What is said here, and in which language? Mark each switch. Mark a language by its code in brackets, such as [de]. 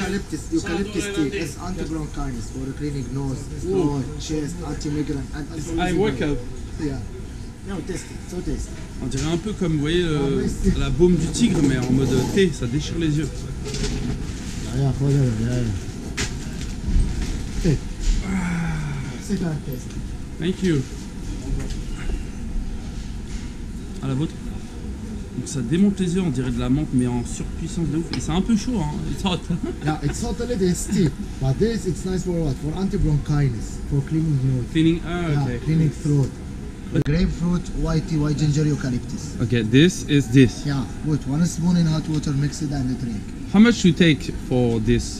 [en] This eucalyptus tea is anti-bronchitis for cleaning nose, throat, chest, anti-migraine, and I work out. Yeah. No, taste it. So taste. [fr] On dirait un peu comme, vous voyez, la baume du tigre, mais en mode thé, ça déchire les yeux. [en] Yeah, Take. Second taste. Thank you. [fr] À la vôtre. Donc ça démonte les yeux, on dirait de la menthe, mais en surpuissance de ouf. Et c'est un peu chaud, hein. [en] It's hot. Yeah, it's totally tasty. But this, it's nice for what? For anti-bronchitis, for cleaning nose. Cleaning, Yeah, okay. cleaning throat. Grapefruit, white tea, white ginger eucalyptus. Okay, this is this. Yeah, put 1 spoon in hot water, mix it and drink. How much you take for this